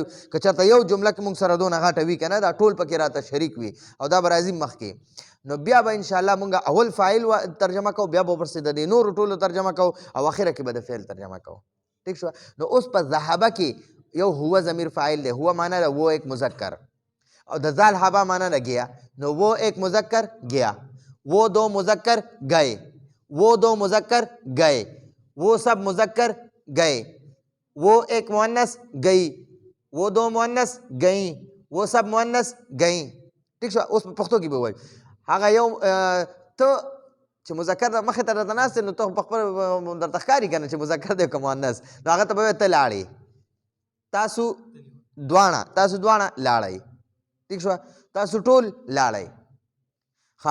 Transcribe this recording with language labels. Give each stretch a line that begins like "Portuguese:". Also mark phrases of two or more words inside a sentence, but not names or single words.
Pashto: که چېرته یو جمله کې موږ سره دونه غټه وي که نه، دا ټول پکې راته شریک وي او دا به راځي مخکې. نو بیا به انشاءالله مونږ اول فاعل ترجمه کوو، بیا به ورپسې د دې نورو ټولو ترجمه کوو، او اخره کې به د فعل ترجمه کوو. ٹھیک شو. نو اوس په ذهبه کې یو هو ضمیر فاعل دی، هو معنی ده
Urdu: وہ ایک مذکر،
Pashto: اور د ذال هبا معنی ده گیا.
Urdu: نو وہ ایک مذکر گیا، وہ دو مذکر گئے، وہ دو مذکر گئے، وہ سب مذکر گئے، وہ ایک مؤنث گئی، وہ دو مؤنث گئیں، وہ سب مؤنث گئیں.
Pashto: ٹھیک شو. اوس په پښتو کې به وایي هغه یو ته چې مذکر مخې ته درته ناست نو ته په خپل درته ښکاري که نه چې مذکر دی که مؤنث، نو هغه ته به وایي ته لاړې، تاسو دواړه لاړئ. ټیک شوه. تاسو ټول لاړئ. ښه.